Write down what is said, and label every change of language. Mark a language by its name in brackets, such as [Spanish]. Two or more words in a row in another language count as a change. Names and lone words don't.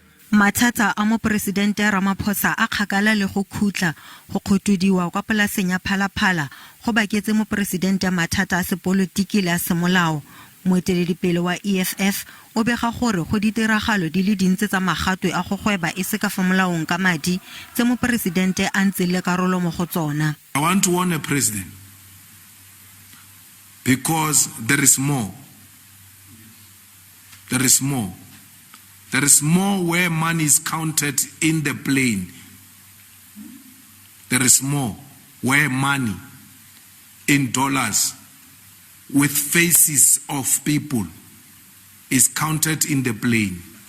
[Tswana] Mathata a mopresidente Ramaphosa a kgakala le go khutla go kgotodiwa kwa polaseng ya Phalaphala go baketse mopresidente mathata a sepolotiki le a semolao. Moeteledipele wa EFF o bega gore go ditiragalo di le dintse tsa magatwe a go gweba e se ka fa molaong ka madi tse mopresidente a ntse le karolo mo go tsona. [English] I want to warn a president because there is more. There is more. There is more where money is counted in the plane. There is more where money in dollars with faces of people is counted in the plane.